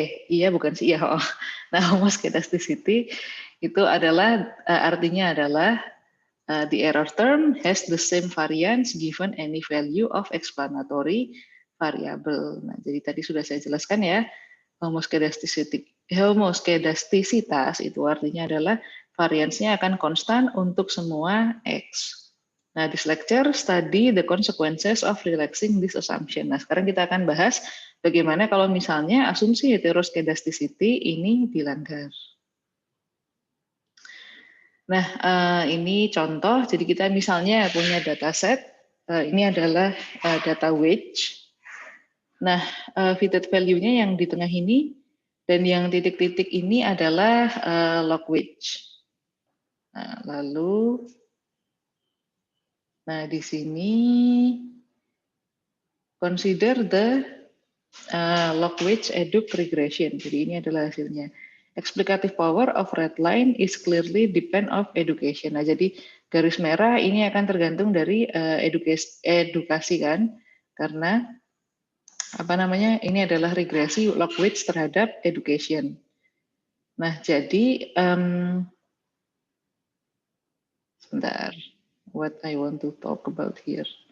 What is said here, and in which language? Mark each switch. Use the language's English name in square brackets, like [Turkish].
[Indonesian] Iya bukan sih ya. Oh. Nah, homoskedasticity itu adalah artinya adalah [English] the error term has the same variance given any value of explanatory variable. [Indonesian] Nah, jadi tadi sudah saya jelaskan ya, homoskedastisitas itu artinya adalah variansnya akan konstan untuk semua X. Nah, [English] this lecture study the consequences of relaxing this assumption. [Indonesian] Nah, sekarang kita akan bahas bagaimana kalau misalnya asumsi heteroskedasticity ini dilanggar. Nah, ini contoh. Jadi kita misalnya punya dataset. Ini adalah data wedge. Nah, fitted value-nya yang di tengah ini dan yang titik-titik ini adalah log wedge. Nah, lalu, nah di sini [English] consider the log wedge educ regression. [Indonesian] Jadi ini adalah hasilnya. [English] Explicative power of red line is clearly depend of education. [Indonesian] Nah, jadi garis merah ini akan tergantung dari edukasi kan, karena apa namanya? Ini adalah regresi log wedge terhadap education. Nah, jadi sebentar, [English] what I want to talk about here.